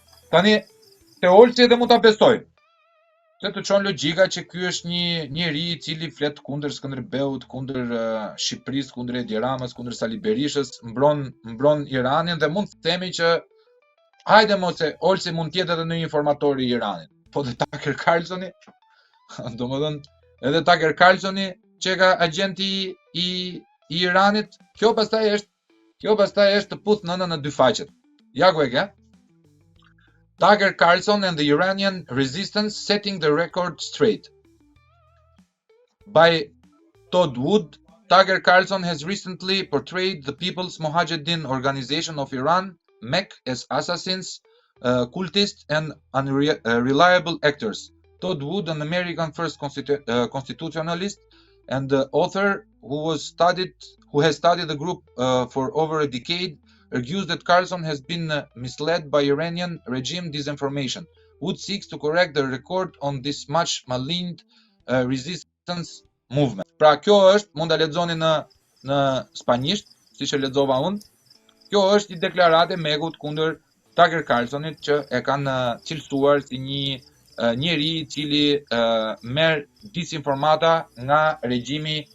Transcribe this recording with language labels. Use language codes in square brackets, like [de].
[sq] Tani te Olsi edhe mund ta besoj. Se të çon logjika që ky është një njeri i cili flet kundër Skënderbeut, kundër Shqipërisë, kundër Edi Ramës, kundër Sali Berishës, mbron Iranin dhe mund të themi që hajde mos se Olsi mund të jetë edhe në informator i Iranit. Po dhe Tucker Carlsoni, domethënë edhe Tucker Carlsoni që ka agenti i Iranit, kjo pastaj është të puth nënën në 2 faqet. Ja ku e ke? [en] Tucker Carlson and the Iranian resistance setting the record straight. By Todd Wood, Tucker Carlson has recently portrayed the People's Mojahedin Organization of Iran, MEK, as assassins, cultists, and unreliable actors. Todd Wood, an American first constitutionalist and author who has studied the group for over a decade, argues that Carlson has been misled by Iranian regime disinformation. Wood seeks to correct the record on this much maligned resistance movement. [sq] Pra kjo është, mund ta lexoni në spanjisht, siç e lexova unë. Kjo është një deklaratë e Mekut kundër Tucker Carlsonit që e kanë cilësuar si një njeri i cili merr disinformata nga regjimi